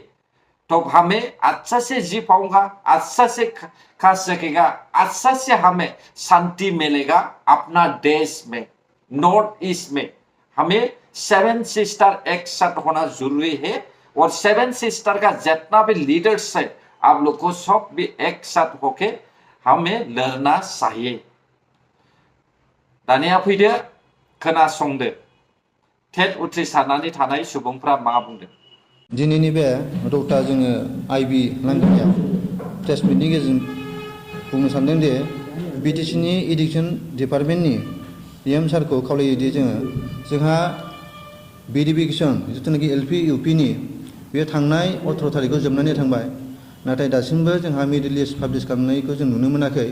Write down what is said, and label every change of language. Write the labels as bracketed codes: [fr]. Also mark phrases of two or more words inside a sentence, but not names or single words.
[hi] तो हमें अच्छा से जी पाऊंगा, अच्छा से खा सकेगा, अच्छा से हमें शांति मिलेगा अपना देश में, नॉर्थ ईस्ट में। हमें 7 सिस्टर एक साथ होना जरूरी है और 7 सिस्टर का जितना भी लीडर्स है, आप लोग को सब भी एक साथ होके हमें लड़ना चाहिए। [brx] दानिया फैदो, खोनासंदो टेट उथ्रिसारनानै थानाय सुबुंफ्रा मा बुंदों। दिनैनि बे रौता जोङो आइबि लांगोनायाव [en] press meetni [brx] गेजेरजों बुंनो सानदों दि बिटिसिनि [en] education departmentni [brx] डिएम सारखौ खावलायोदि जोंहा भेरिफिकेसन जिथुनाखि एलपि इउपिनि बे थांनाय 18 थारिखआव जोबनानै थांबाय, नाथाय दासिमबो जोंहा मिडिल लिस्ट पाब्लिश खालामनायखौ जों नुनो मोनाखै।